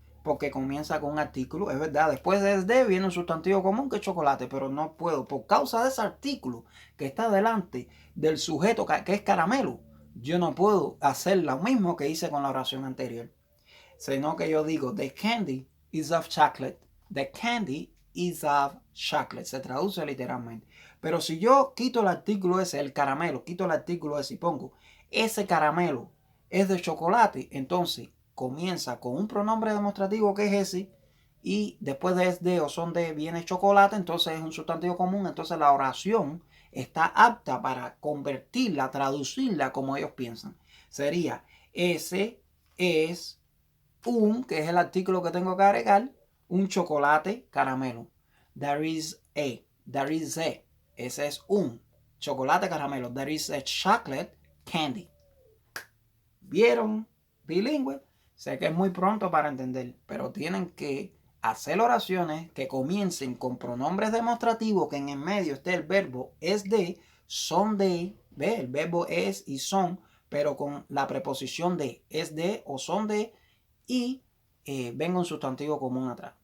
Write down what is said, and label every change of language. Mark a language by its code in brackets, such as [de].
[es] Porque comienza con un artículo, es verdad. Después de viene un sustantivo común que es chocolate, pero no puedo. Por causa de ese artículo que está delante del sujeto que es caramelo, yo no puedo hacer lo mismo que hice con la oración anterior, sino que yo digo, [en] the candy is of chocolate. The candy is of chocolate. [es] Se traduce literalmente. Pero si yo quito el artículo ese, el caramelo, quito el artículo ese y pongo, ese caramelo es de chocolate, entonces comienza con un pronombre demostrativo que es ese, y después de es de o son de viene chocolate, entonces es un sustantivo común, entonces la oración está apta para convertirla, traducirla como ellos piensan. Sería, ese es un, que es el artículo que tengo que agregar, un chocolate caramelo. [en] There is a, [es] ese es un chocolate caramelo. [en] There is a chocolate candy. [es] ¿Vieron? Bilingüe. Sé que es muy pronto para entender, pero tienen que hacer oraciones que comiencen con pronombres demostrativos, que en el medio esté el verbo es de, son de, ¿ve? El verbo es y son, pero con la preposición de, es de o son de, y venga un sustantivo común atrás.